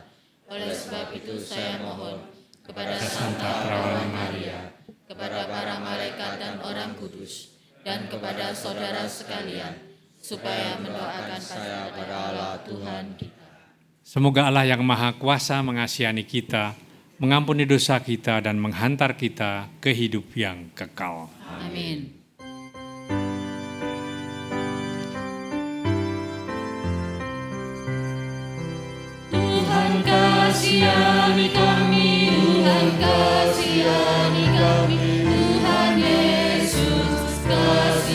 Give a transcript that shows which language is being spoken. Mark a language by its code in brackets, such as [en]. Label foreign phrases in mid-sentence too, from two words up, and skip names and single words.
[id] Oleh sebab itu saya mohon kepada Santa Perawan Maria, kepada para malaikat dan orang kudus, dan kepada saudara sekalian, supaya mendoakan saya kepada Allah Tuhan kita. Semoga Allah yang Maha Kuasa mengasihani kita, mengampuni dosa kita, dan menghantar kita ke hidup yang kekal. Amin. Tuhan kasihani kami, Tuhan kasihani kami, Tuhan Yesus kasihani.